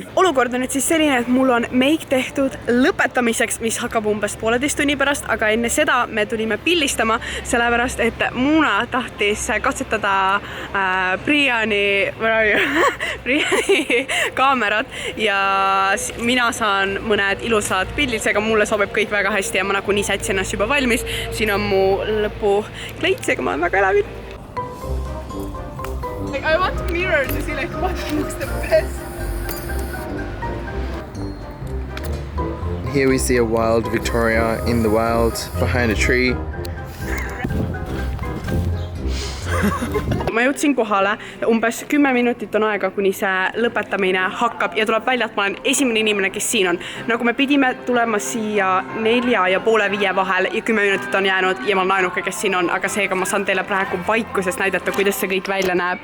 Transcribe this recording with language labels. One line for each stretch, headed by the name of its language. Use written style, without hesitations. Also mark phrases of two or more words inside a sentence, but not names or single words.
Estonian: Olukord on nüüd siis selline, et mul on meik tehtud lõpetamiseks, mis hakkab umbes 1,5 tunni pärast, aga enne seda me tulime pillistama, sellepärast, et Muna tahtis katsetada Briani kaamerat ja mina saan mõned ilusad pildid, seega mulle sobib kõik väga hästi ja ma nagunii sätsin ennast juba valmis. Siin on mu lõpukleit, seega ma olen väga elavil.
English: I want a mirror to see like what looks the best. Here we see a wild Victoria in the wild behind a tree.
Estonian: Ma jõudsin kohale, umbes 10 minutit on aega, kuni see lõpetamine hakkab ja tuleb välja, et ma olen esimene inimene, kes siin on. Nagu me pidime tulema siia 4:30 vahel ja 10 minutit on jäänud ja ma olen ainuke, kes siin on, aga seega ma saan teile praegu vaikuses näidata, kuidas see kõik välja näeb.